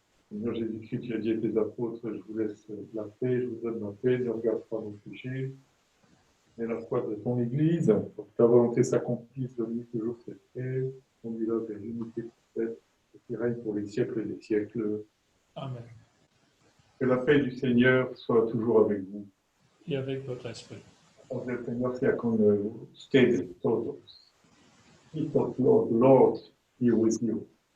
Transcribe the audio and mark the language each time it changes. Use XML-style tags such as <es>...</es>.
<fr>Seigneur Jésus-Christ, tu as dit à tes apôtres, je vous laisse la paix, je vous donne la paix, ne regarde pas nos péchés, mais la foi de ton Église, pour que ta volonté s'accomplisse, donne-nous toujours cette paix, conduis-la vers l'unité parfaite, qui règne pour les siècles des siècles. Amen. Que la paix du Seigneur soit toujours avec vous. Et avec votre esprit.</fr> <es>Paz del Señor sea con ustedes todos.</es> <en>Peace of Lord be with you.</en>